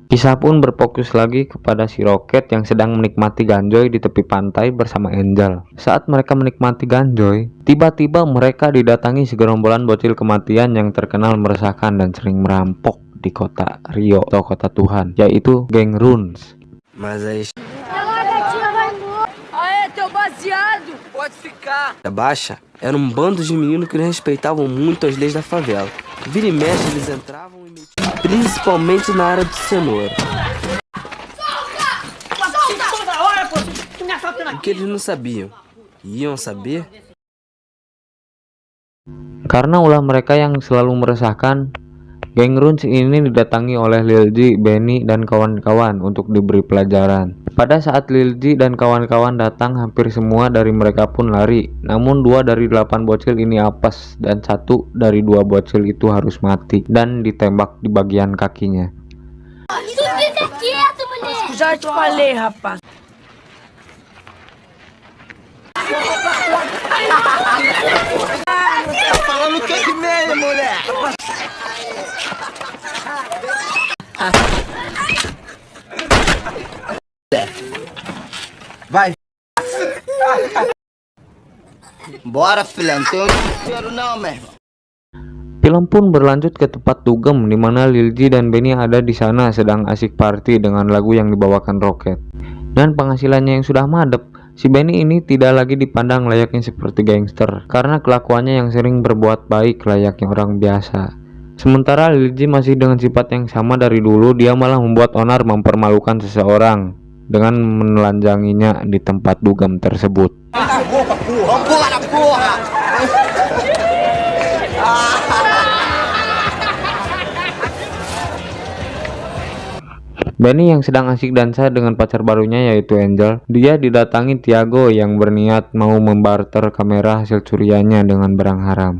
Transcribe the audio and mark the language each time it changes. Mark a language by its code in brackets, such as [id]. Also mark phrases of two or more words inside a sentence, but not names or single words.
[id] Kisah pun berfokus lagi kepada si Roket yang sedang menikmati ganjoy di tepi pantai bersama Angel. Saat mereka menikmati ganjoy, tiba-tiba mereka didatangi segerombolan bocil kematian yang terkenal meresahkan dan sering merampok di kota Rio atau kota Tuhan, yaitu geng Runes. [pt] Mas aí Aê, teu baseado! Pode ficar. a Baixa era um bando de meninos que não respeitavam muito as leis da favela. Vira e mexe eles entravam e metiam, principalmente na área do cenoura. O que eles não sabiam, iam saber. [id] Karena ulah mereka yang selalu meresahkan, geng Runes ini didatangi oleh Lil G, Benny, dan kawan-kawan untuk diberi pelajaran. Pada saat Lil G dan kawan-kawan datang, hampir semua dari mereka pun lari. Namun 2 dari 8 bocil ini apes, dan 1 dari 2 bocil itu harus mati dan ditembak di bagian kakinya. [pt] Tu fica quieto, mulher! Já te falei, rapaz. Falando que é mesmo, mulher. Vai. Bora, filha. Não tem dinheiro não, meu irmão. [id] Film pun berlanjut ke tempat dugem di mana Lil G dan Benny ada di sana sedang asik party dengan lagu yang dibawakan Roket. Dan penghasilannya yang sudah madep, si Benny ini tidak lagi dipandang layaknya seperti gangster karena kelakuannya yang sering berbuat baik layaknya orang biasa. Sementara Lil G masih dengan sifat yang sama dari dulu, dia malah membuat onar mempermalukan seseorang dengan menelanjanginya di tempat dugem tersebut. [pt] Vambora, porra. [id] Benny yang sedang asik dansa dengan pacar barunya yaitu Angel, dia didatangi Tiago yang berniat mau membarter kamera hasil curiannya dengan barang haram.